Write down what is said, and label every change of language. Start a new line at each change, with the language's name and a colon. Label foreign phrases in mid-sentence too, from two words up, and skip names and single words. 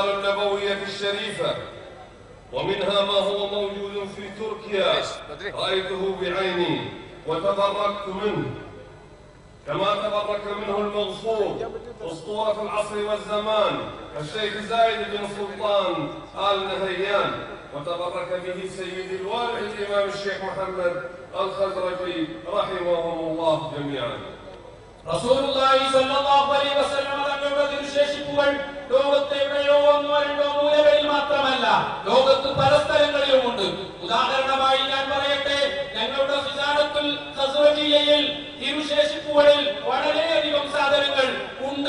Arabic: النبوية الشريفة، ومنها ما هو موجود في تركيا رأيته بعيني وتبركت منه، كما تبرك منه المنصور أسطورة العصر والزمان الشيخ زايد بن سلطان آل نهيان، وتبرك به سيد الوالي الإمام الشيخ محمد الخزرجي رحمهم الله جميعا. رسول الله صلى الله عليه وسلم
Malayalam: തങ്ങളുടെ തിരുശേഷിപ്പുകൾ ലോകത്തെ എവിടെയോ ഒന്നോ രണ്ടോ മൂലകളിൽ മാത്രമല്ല, ലോകത്ത് പല സ്ഥലങ്ങളിലുമുണ്ട്. ഉദാഹരണമായി ഞാൻ പറയട്ടെ, ഞങ്ങളുടെ ഖിസാനത്തുൽ ഖസ്റജിയയിൽ തിരുശേഷിപ്പുകളിൽ വളരെയധികം സാധനങ്ങൾ ഉണ്ട്.